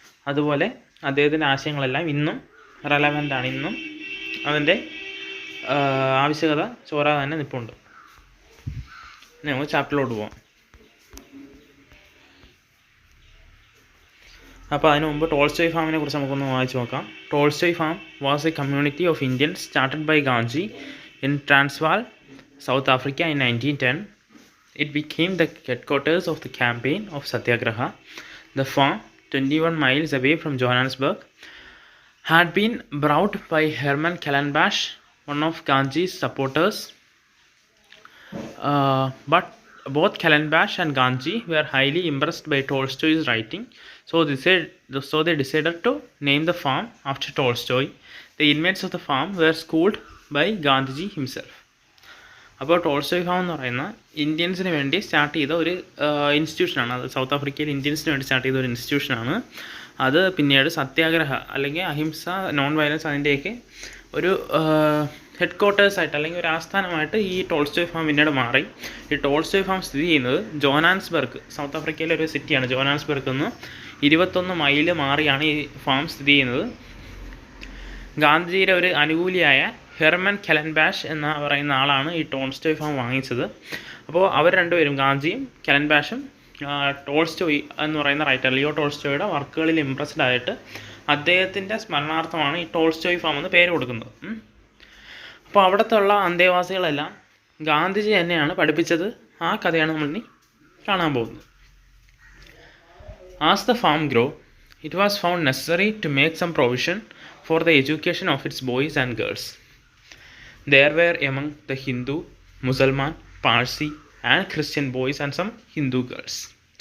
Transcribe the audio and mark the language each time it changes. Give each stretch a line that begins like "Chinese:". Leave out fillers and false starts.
Malayalam: അതുപോലെ അദ്ദേഹത്തിൻ്റെ ആശയങ്ങളെല്ലാം ഇന്നും റെലവൻ്റാണ്, ഇന്നും അതിൻ്റെ ആവശ്യകത ചോരാതെ തന്നെ നിൽപ്പുണ്ട്. നമുക്ക് ചാപ്റ്ററിലോട്ട് പോകാം. അപ്പോൾ അതിനു മുമ്പ് ടോൾസ്റ്റോയ് ഫാമിനെ കുറിച്ച് നമുക്കൊന്ന് വായിച്ച് നോക്കാം.
English: Tolstoy farm was a community of Indians started by Gandhi in Transvaal, South Africa in 1910. It became the headquarters of the campaign of Satyagraha. The farm, 21 miles away from Johannesburg, had been brought by Herman Kallenbach, one of Gandhi's supporters. But both Kallenbach and Gandhi were highly impressed by Tolstoy's writing, so they decided to name the farm after Tolstoy. The inmates of the farm were schooled by Gandhiji himself.
Malayalam: അപ്പോൾ Tolstoy farm എന്ന് പറയുന്ന ഇന്ത്യൻസിന് വേണ്ടി start ചെയ്ത ഒരു ഇൻസ്റ്റിറ്റ്യൂഷനാണ്. അത് south ആഫ്രിക്കയിൽ ഇന്ത്യൻസിന് വേണ്ടി start ചെയ്ത ഒരു ഇൻസ്റ്റിറ്റ്യൂഷനാണ്. അത് പിന്നീട് സത്യാഗ്രഹ അല്ലെങ്കിൽ അഹിംസ, നോൺ വയലൻസ് അതിൻ്റെയൊക്കെ ഒരു ഹെഡ് ക്വാർട്ടേഴ്സായിട്ട് അല്ലെങ്കിൽ ഒരു ആസ്ഥാനമായിട്ട് ഈ ടോൾസ്റ്റോയ് ഫാം പിന്നീട് മാറി. ഈ ടോൾസ്റ്റോയ് ഫാം സ്ഥിതി ചെയ്യുന്നത് ജോഹാൻസ്ബർഗ്, സൗത്ത് ആഫ്രിക്കയിലെ ഒരു സിറ്റിയാണ്. ജോഹാൻസ്ബർഗിൽ നിന്ന് 21 മൈൽ മാറിയാണ് ഈ ഫാം സ്ഥിതി ചെയ്യുന്നത്. ഗാന്ധിജിയുടെ ഒരു അനുകൂലിയായ ഹെർമൻ കെലൻബാഷ് എന്ന് പറയുന്ന ആളാണ് ഈ ടോൾസ്റ്റോയ് ഫാം വാങ്ങിച്ചത്. അപ്പോൾ അവർ രണ്ടുപേരും, ഗാന്ധിയും കെലൻബാഷും, ടോൾസ്റ്റോയ് എന്ന് പറയുന്ന റൈറ്റർ ലിയോ ടോൾസ്റ്റോയുടെ വർക്കുകളിൽ ഇംപ്രസ്ഡ് ആയിട്ട് അദ്ദേഹത്തിൻ്റെ സ്മരണാർത്ഥമാണ് ഈ ടോൾസ്റ്റോയ് ഫാം എന്ന് പേര് കൊടുക്കുന്നത്. അപ്പോൾ അവിടുത്തെ ഉള്ള അന്തേവാസികളെല്ലാം ഗാന്ധിജി തന്നെയാണ് പഠിപ്പിച്ചത്. ആ കഥയാണ് നമ്മളിനി കാണാൻ പോകുന്നത്.
English: As the farm grew, it was found necessary to make some provision for the education of its boys and girls. There were among the Hindu, Muslim, Parsi and Christian boys and some Hindu girls.